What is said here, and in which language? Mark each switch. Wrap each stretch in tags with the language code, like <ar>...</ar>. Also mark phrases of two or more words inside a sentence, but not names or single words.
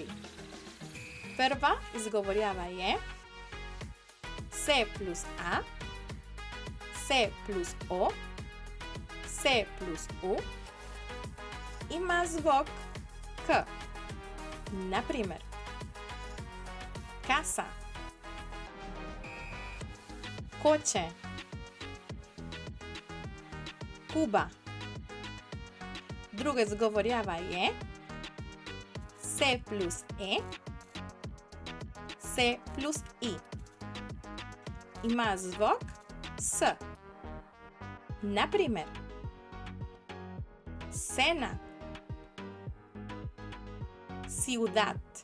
<sl>Prva izgovorjava je se plus a, se plus o, se plus u, ima zvok k. Na primer, casa, coche, Kuba. Druga izgovorjava je se plus e, se plus i. Ima zvok s. Na primer, cena, ciudad.</sl>